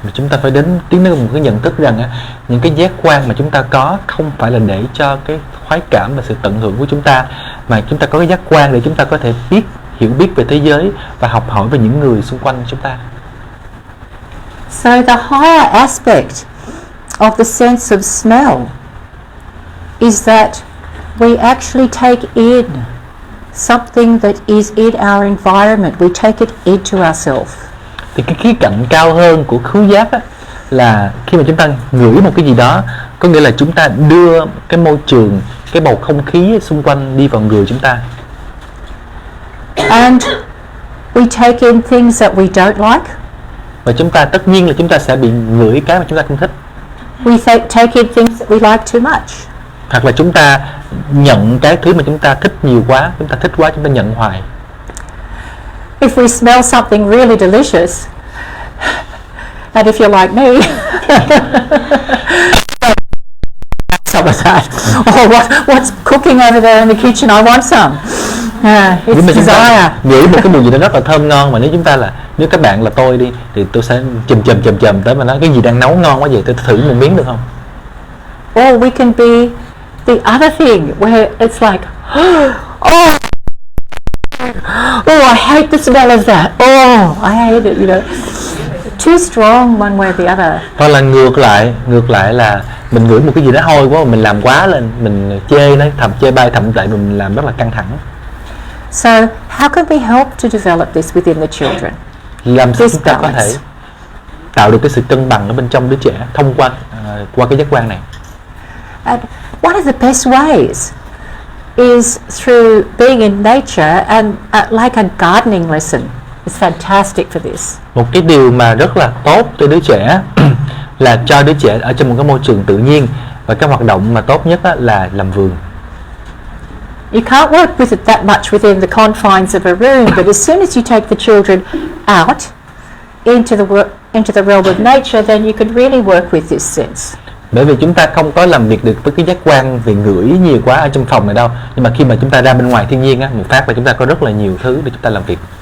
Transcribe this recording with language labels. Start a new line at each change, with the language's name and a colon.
Vietnamese: Chúng ta phải tiến đến một cái nhận thức rằng những cái giác quan mà chúng ta có không phải là để cho cái khoái cảm và sự tận hưởng của chúng ta, mà chúng ta có cái giác quan để chúng ta có thể hiểu biết về thế giới và học hỏi về những người xung quanh chúng ta.
English: So the higher aspect of the sense of smell is that we actually take in something that is in our environment. We take it into ourselves.
Vietnamese: Thì cái khía cạnh cao hơn của khứu giác là khi mà chúng ta ngửi một cái gì đó, có nghĩa là chúng ta đưa cái môi trường, cái bầu không khí xung quanh đi vào người chúng ta.
English: And we take in things that we don't like.
Vietnamese: Và chúng ta tất nhiên là chúng ta sẽ bị ngửi cái mà chúng ta không thích.
English: We take in things that we like too much.
Vietnamese: Hoặc là chúng ta nhận cái thứ mà chúng ta thích nhiều quá, chúng ta thích quá chúng ta nhận hoài.
English: If we smell something really delicious, and if you're like me, some of that. Oh, what's cooking over there in the kitchen? I want some. It's desire.
Vietnamese: Nghĩ một cái mùi gì đó rất là thơm ngon, mà nếu các bạn là tôi đi thì tôi sẽ chùm tới mà nói cái gì đang nấu ngon quá vậy, tôi thử một miếng được không?
English: Or we can be the other thing where it's like, I hate the smell of that. Oh, I hate it, you know. Too strong one way or the other.
Vietnamese: Hoặc là ngược lại là mình ngửi một cái gì đó hôi quá, mình làm quá lên, mình chê nó, chê bai thậm tệ, mình làm rất là căng thẳng.
English: So how can we help to develop this within the children?
Vietnamese: Làm sao chúng ta có thể tạo được cái sự cân bằng ở bên trong đứa trẻ thông qua cái giác quan này?
English: And one of the best ways is through being in nature and like a gardening lesson. It's fantastic for this.
Vietnamese: Một cái điều mà rất là tốt cho đứa trẻ là cho đứa trẻ ở trong một cái môi trường tự nhiên, và cái hoạt động mà tốt nhất là làm vườn.
English: You can't work with it that much within the confines of a room, but as soon as you take the children out into the realm of nature, then you can really work with this sense.
Vietnamese: Bởi vì chúng ta không có làm việc được với cái giác quan về ngửi nhiều quá ở trong phòng này đâu, nhưng mà khi mà chúng ta ra bên ngoài thiên nhiên một phát là chúng ta có rất là nhiều thứ để chúng ta làm việc.